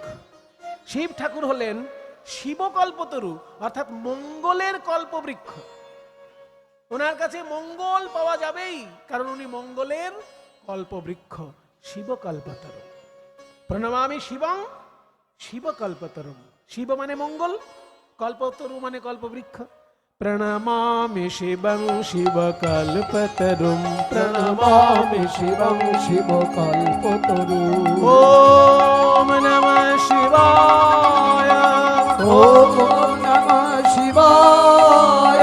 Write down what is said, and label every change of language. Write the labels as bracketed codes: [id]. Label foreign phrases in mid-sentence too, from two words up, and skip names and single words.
[bn] শিব ঠাকুর হলেন শিবকল্পতরু, অর্থাৎ মঙ্গলের কল্পবৃক্ষ। ওনার কাছে মঙ্গল পাওয়া যাবেই, কারণ উনি মঙ্গলের কল্পবৃক্ষ, শিবকল্পতরু। [sa] প্রণমামি শিবং শিবকল্পতরুম। [bn] শিব মানে মঙ্গল, কল্পতরু মানে কল্পবৃক্ষ। [sa] प्रणमामि शिवं शिवकल्पतरुं प्रणमामि शिवं शिवकल्पतरुं ॐ नमः शिवाय ॐ नमः शिवाय